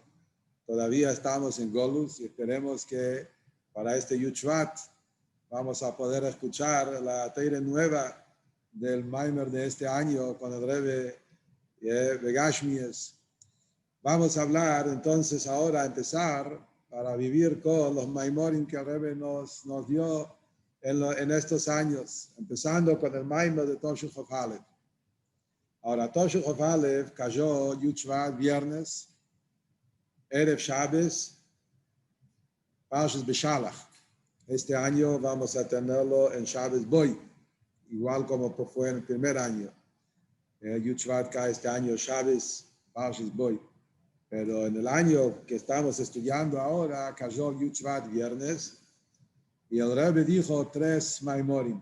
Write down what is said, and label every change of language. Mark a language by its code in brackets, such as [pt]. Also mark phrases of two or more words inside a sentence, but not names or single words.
[es] Todavía estamos en Golus y esperemos que para este Yud Shvat vamos a poder escuchar la Teire nueva del Maimer de este año con el Rebbe Begashmies. Vamos a hablar entonces ahora, a empezar para vivir con los Maimorim que el Rebbe nos dio en estos años, empezando con el Maimer de Tovshin Chof Aleph. Ahora, Tovshin Chof Aleph cayó Yud Shvat viernes, [he] ערב שבת, [es] Parshas Beshalach. Este año vamos a tenerlo en Shabbos Boy, igual como fue en el primer año. Yud Shvat cae este año Shabbos, Parshas Boy. Pero en el año que estamos estudiando ahora, cayó Yud Shvat viernes, y el Rebbe dijo 3 Maimorim.